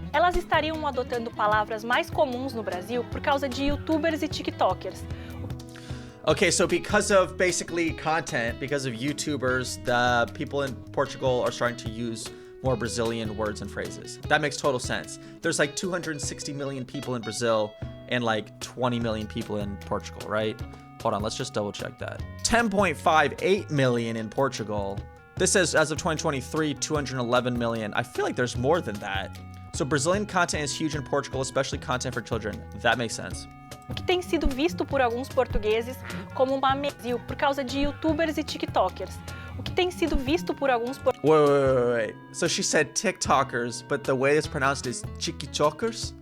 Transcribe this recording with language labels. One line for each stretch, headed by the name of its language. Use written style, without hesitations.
Portuguese: Elas estariam adotando palavras mais comuns no Brasil por causa de YouTubers e TikTokers.
English: Okay, so because of basically content, because of YouTubers, the people in Portugal are starting to use more Brazilian words and phrases. That makes total sense. There's like 260 million people in Brazil and like 20 million people in Portugal, right? Hold on, let's just double check that. 10.58 million in Portugal. This says as of 2023, 211 million. I feel like there's more than that. So Brazilian content is huge in Portugal, especially content for children. That makes sense.
Portuguese: O que tem sido visto por alguns portugueses como uma Brasil por causa de YouTubers e TikTokers. O que tem sido visto por alguns
English: Wait. So she said TikTokers, but the way it's pronounced is TikTokers?